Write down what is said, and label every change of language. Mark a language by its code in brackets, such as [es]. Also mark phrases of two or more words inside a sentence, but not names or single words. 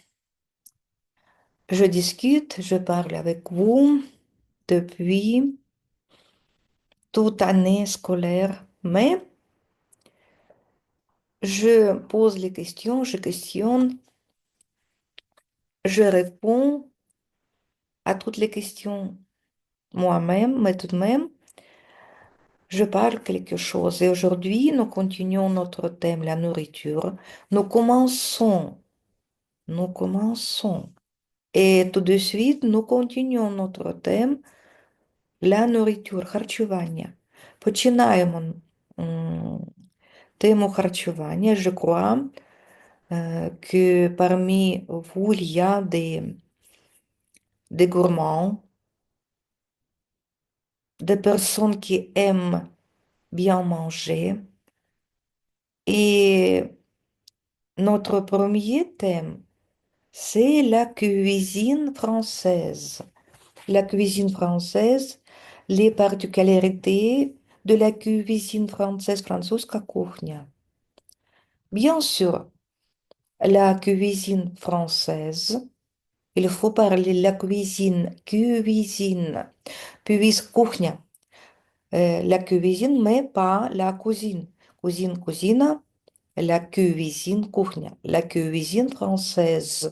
[fr] Je discute, je parle avec vous depuis toute année scolaire, mais je pose les questions, je questionne, je réponds à toutes les questions moi-même, mais tout de même, je parle quelque chose. Et aujourd'hui, nous continuons notre thème, la nourriture. Nous commençons, nous commençons. Et tout de suite, nous continuons notre thème. La nourriture, [uk] харчування. Починаємо тему харчування. [fr] Je crois que parmi vous, il y a des gourmands, des personnes qui aiment bien manger. Et notre premier thème, c'est la cuisine française. La cuisine française, les particularités de la cuisine française, [ru] французская кухня. [fr] Bien sûr, la cuisine française, il faut parler la cuisine, puis кухня, la cuisine, mais pas la cuisine. Cuisine, la cuisine, кухня, la cuisine française.